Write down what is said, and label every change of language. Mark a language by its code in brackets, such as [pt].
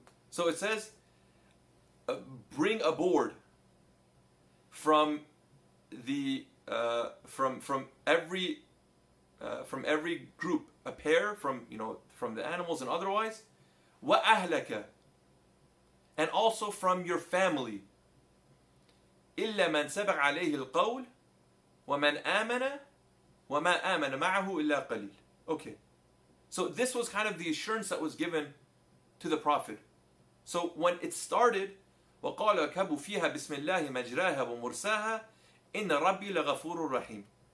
[en] So it says, bring aboard from the from every group a pair, from the animals and otherwise, وأهلك, and also from your family. [ar] إلا من سبق عليه القول ومن آمن وما آمن معه إلا قليل. [en] Okay, so this was kind of the assurance that was given to the Prophet. So when it started, [ar] وقال كبوا فيها بسم الله مجراها ومرساها إن ربي لغفور رحيم.